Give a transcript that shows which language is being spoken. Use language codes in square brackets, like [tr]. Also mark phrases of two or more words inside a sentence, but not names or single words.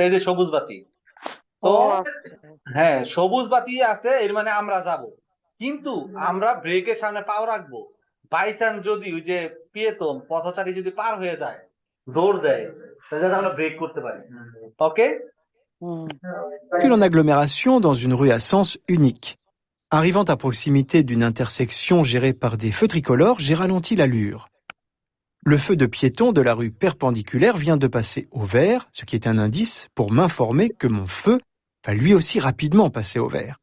[bn] এই যে সবুজ বাতি, তো হ্যাঁ সবুজ বাতি আছে, এর মানে আমরা যাব, কিন্তু আমরা ব্রেকের সামনে পাও রাখবো। [en] by chance [bn] যদি ওই যে পিয়েতন পথচারী যদি পার হয়ে যায়, দৌড় দেয়, তাহলে আমরা ব্রেক করতে পারি, ওকে? [fr] Circule en agglomération dans une rue à sens unique. Arrivant à proximité d'une intersection gérée par des feux tricolores, j'ai ralenti l'allure. Le feu de piéton de la rue perpendiculaire vient de passer au vert, ce qui est un indice pour m'informer que mon feu va lui aussi rapidement passer au vert.